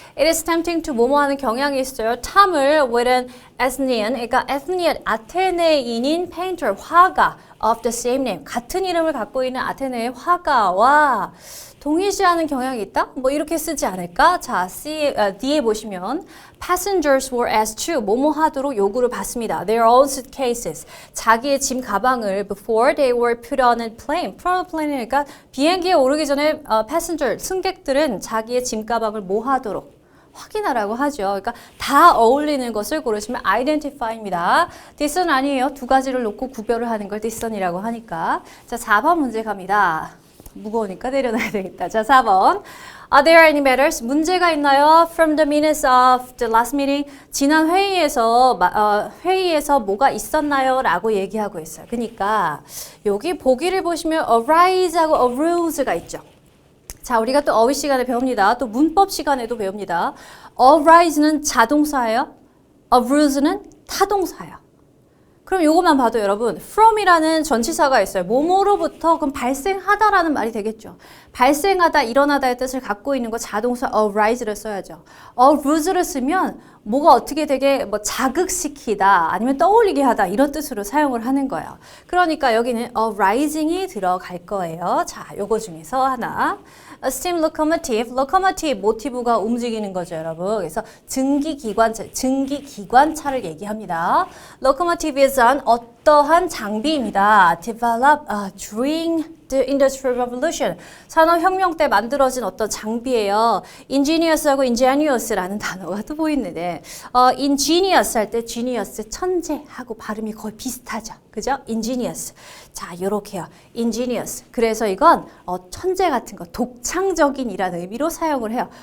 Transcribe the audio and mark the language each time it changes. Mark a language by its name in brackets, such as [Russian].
[English] It is tempting to [Korean] 뭐뭐 하는 경향이 있어요. 탐을 [English] with an Athenian, [Korean] 그러니까 Athenian, 아테네인인 painter, 화가 [English] of the same name, [Korean] 같은 이름을 갖고 있는 아테네의 화가와 동일시하는 경향이 있다? 뭐 이렇게 쓰지 않을까? 자, D에 보시면 [English] passengers were asked to [Korean] 뭐뭐 하도록 요구를 받습니다. [English] Their own suitcases, [Korean] 자기의 짐 가방을 [English] before they were put on a plane. put on a plane, [Korean] 그러니까 비행기에 오르기 전에 passenger, 승객들은 자기의 짐 가방을 뭐 하도록? 확인하라고 하죠. 그러니까 다 어울리는 것을 고르시면 identify입니다. discern 아니에요. 두 가지를 놓고 구별을 하는 걸 discern이라고 하니까. 자, 4번 문제 갑니다. 무거우니까 내려놔야 되겠다. 자, 4번. [English] Are there any matters? [Korean] 문제가 있나요? [English] From the minutes of the last meeting. [Korean] 지난 회의에서 뭐가 있었나요? 라고 얘기하고 있어요. 그러니까 여기 보기를 보시면 arise하고 arouse가 있죠. 자, 우리가 또 어휘 시간에 배웁니다. 또 문법 시간에도 배웁니다. arise는 자동사예요. arouse는 타동사예요. 그럼 이것만 봐도 여러분, from이라는 전치사가 있어요. 뭐뭐로부터, 그럼 발생하다라는 말이 되겠죠. 발생하다, 일어나다의 뜻을 갖고 있는 거 자동사 arise를 써야죠. arouse를 쓰면 뭐가 어떻게 되게 뭐 자극시키다, 아니면 떠올리게 하다 이런 뜻으로 사용을 하는 거예요. 그러니까 여기는 arising이 들어갈 거예요. 자, 요거 중에서 하나. [English] A steam locomotive, [Korean] locomotive 모티브가 움직이는 거죠, 여러분. 그래서 증기기관차를 얘기합니다. [English] Locomotive is an [Korean] 어떠한 장비입니다. [English] Developed during the Industrial Revolution. [Korean] 산업혁명 때 만들어진 어떤 장비예요. Ingenious하고 ingenious라는 단어가 또 보이는데 ingenious 할 때 genius, 천재하고 발음이 거의 비슷하죠. 그죠? ingenious. 자, 요렇게요. ingenious. 그래서 이건 천재 같은 거, 독창적인이라는 의미로 사용을 해요.